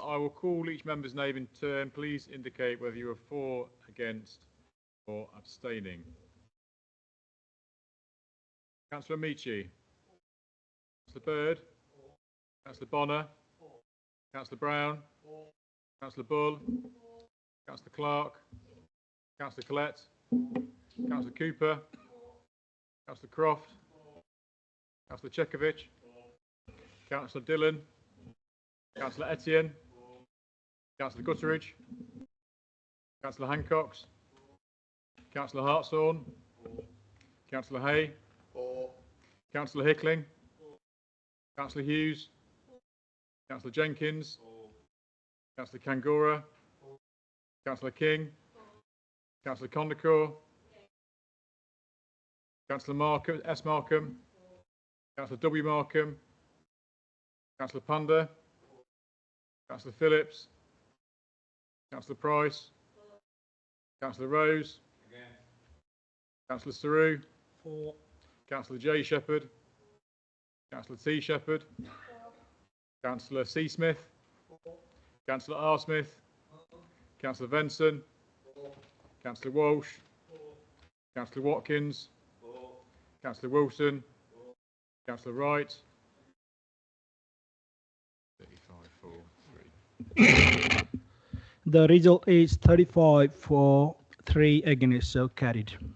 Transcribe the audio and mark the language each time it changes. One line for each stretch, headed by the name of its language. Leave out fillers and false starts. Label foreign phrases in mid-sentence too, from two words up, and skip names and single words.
English: I will call each member's name in turn. Please indicate whether you are for, against, or abstaining. Councillor Amici. Councillor Bird. Councillor Bonner. Councillor Brown. Councillor Bull. Councillor Clark. Councillor Collette. Councillor Cooper. Councillor Croft. Councillor Chekovich. Councillor Dillon. Councillor Etienne. Councillor Gutteridge. Councillor Hancox. Councillor Hartshorn. Councillor Hay. Councillor Hickling. Councillor Hughes. Councillor Jenkins. Councillor Kangura. Councillor King. Councillor Condacor. Councillor Markham, S. Markham. Councillor W. Markham. Councillor Panda. Councillor Phillips. Councillor Price. Councillor Rose. Councillor Saru. Councillor J. Shepherd. Councillor T. Shepherd. Councillor C. Smith. Councillor R. Smith. Councillor Venson. Councillor Walsh. Councillor Watkins. Councillor Wilson. Councillor Wright. 35-4-3. The result is 35 for 3 against, so carried.